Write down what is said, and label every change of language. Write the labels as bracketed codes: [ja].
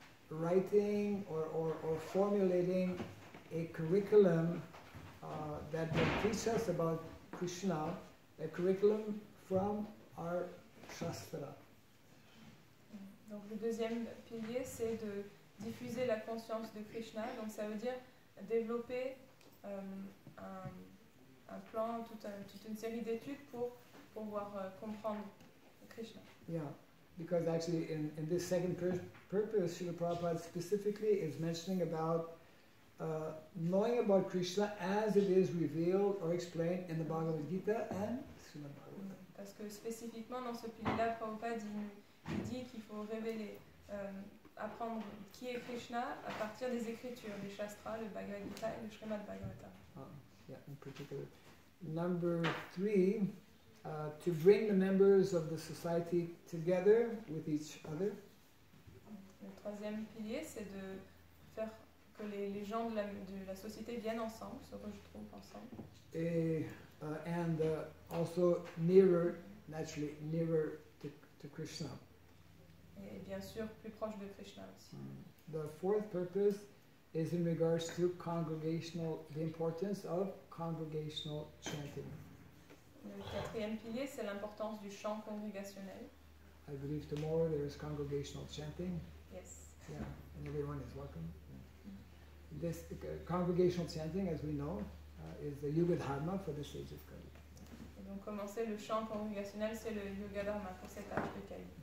[en] writing or formulating a curriculum that will teach us about Krishna, a curriculum from our Shastra. [fr] Donc le deuxième pilier, c'est de diffuser la conscience de Krishna. Donc ça veut dire développer un plan, toute une série d'études pour pouvoir comprendre Krishna. [en] Yeah, because actually in this second purpose, Srila Prabhupada specifically is mentioning about knowing about Krishna as it is revealed or explained in the Bhagavad Gita and Srimad Bhagavatam. [fr] Parce que spécifiquement dans ce pilier-là, Prabhupada il dit qu'il faut révéler, apprendre qui est Krishna à partir des écritures, des Shastras, le Bhagavad Gita et le Srimad Bhagavatam. [en] Yeah, in particular. Number 3, to bring the members of the society together with each other. [fr] Le troisième pilier, c'est de faire que les gens de la société viennent ensemble, se retrouvent ensemble. [en] And also naturally nearer to Krishna. [fr] Et bien sûr, plus proche de Krishna aussi. [en] The fourth purpose is in regards to the importance of congregational chanting. [fr] Le quatrième pilier, c'est l'importance du chant congrégationnel. [en] I believe tomorrow there is congregational chanting. Yes. Yeah, and everyone is welcome. Yeah. This congregational chanting, as we know, is the Yuga Dharma for the sage of Kali. [fr] Et donc commencer le chant congrégationnel, c'est le Yoga Dharma pour cet âge de Kali.